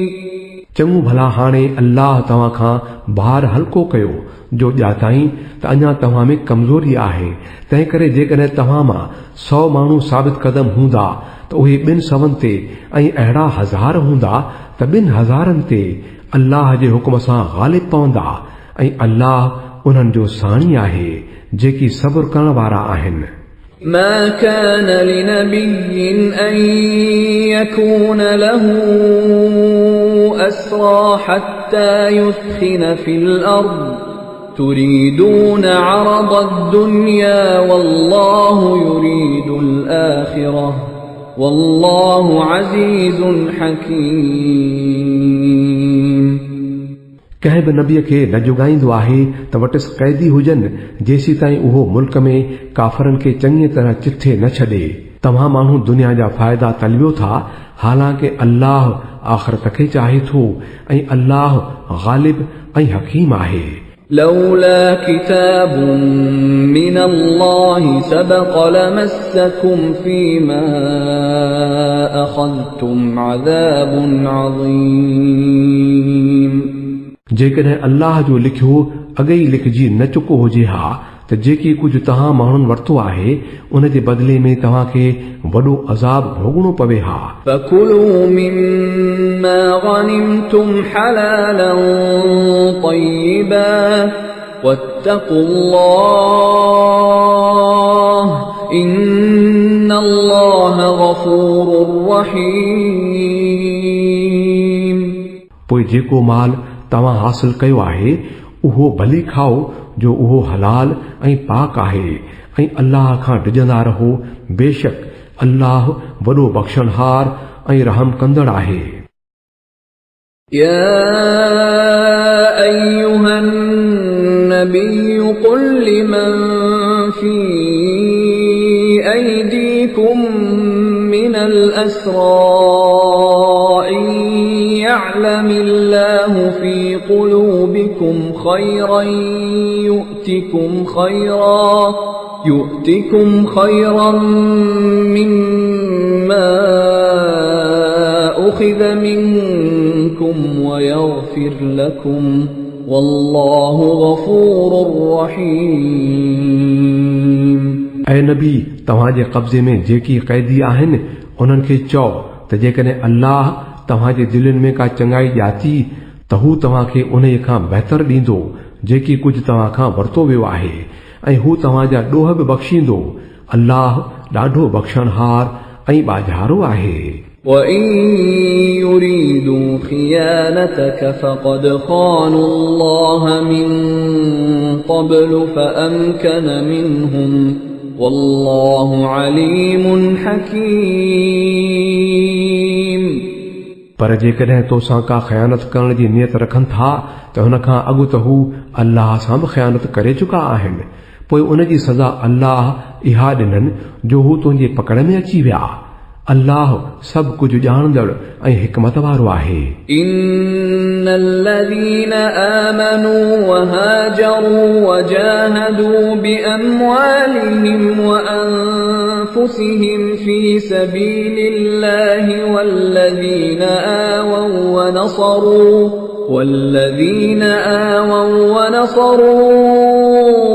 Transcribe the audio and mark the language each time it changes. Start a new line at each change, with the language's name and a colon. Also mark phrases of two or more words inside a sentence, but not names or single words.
Sindhi: चङो भला हाणे अल्लाह तव्हां खां भार हल्को कयो जो ॼाताईं त अञा तव्हां में कमज़ोरी आहे। तंहिं करे जेकॾहिं तव्हां मां 100 माण्हू साबित कदम हूंदा त उहे 200 ते ऐं अहिड़ा 1000 हूंदा त 2000 ते अल्लाह जे हुक्म सां ग़ालिब पवंदा, ऐं अल्लाह उन्हनि जो साणी आहे जेकी सब्र करण वारा आहिनि।
Arabic: ما كان لنبي أن يكون له أسرى حتى يثخن في الأرض تريدون عرض الدنيا والله يريد الآخرة والله عزيز حكيم۔
Sindhi: कंहिं बि नबीअ खे न जुगाईंदो आहे त वटसि क़ैदी हुजनि जेसीं ताईं उहो मुल्क में काफ़रनि खे चङी तरह चिथे न छॾे। तव्हां माण्हू दुनिया जा फ़ाइदा तलबियो था, हालांकि अल्लाह आख़िरत खे चाहे थो ऐं अल्लाह ग़ालिब ऐं हकीम आहे।
Arabic: لولا كتاب من الله سبق لمسكم فيما أخذتم عذاب عظيم।
Sindhi: जेकॾहिं अल्लाह जो लिखियो अॻई लिखजी न चुको हुजे हा त जेकी कुझु तव्हां माण्हुनि वरितो आहे उन जे बदिले में तव्हांखे वॾो अज़ाब भोगणो पवे हा।
Arabic: فكلوا مما غنمتم حلالا طيبا واتقوا الله إن الله غفور رحيم।
Sindhi: पोइ जेको माल तव्हां हासिल कयो आहे उहो भली खाओ जो उहो हलाल ऐं पाक आहे ऐं अल्लाह खां डिॼंदा रहो, बेशक अल्लाह वॾो बख़्शणहार ऐं रहम कंदड़ आहे।
Arabic: يا أيها النبي قل لمن في أيديكم من الأسرى إن يعلم الله في قلوبكم خيرا يؤتكم خيرا مما أخذ منكم ويغفر لكم والله غفور رحيم।
Sindhi: ऐं नबी तव्हांजे कब्ज़े में जेकी क़ैदी आहिनि उन्हनि खे चओ त जेकॾहिं अल्लाह तव्हांजे दिलनि में का चङाई ॼाती त हू तव्हांखे उन खां बहितर ॾींदो जेकी कुझु तव्हां खां वरितो वियो आहे ऐं हू तव्हांजा ॾोह बि बख़्शींदो। अल्लाह ॾाढो बख़्शणहार ऐं ॿाझारो आहे।
Arabic: وَإِن يُرِيدُوا خِيَانَتَكَ فَقَدْ خَانُوا اللَّهَ مِن قَبْلُ فَأَمْكَنَ مِنْهُمْ وَاللَّهُ عَلِيمٌ حَكِيمٌ।
Sindhi: पर जेकॾहिं तोसां का ख़यानत करण जी नियत रखनि था त हुन खां अॻु त हू अल्लाह सां बि ख़यानत करे चुका आहिनि, पोइ उन जी सज़ा अल्लाह इहा ॾिननि जो हू तुंहिंजे पकड़ में अची विया। अल्लाह सभु कुझु ॼाणंदड़ ऐं हिकमत वारो आहे।
Arabic: إن الذين آمنوا وهاجروا وجاهدوا بأموالهم وأنفسهم في سبيل الله والذين آووا ونصروا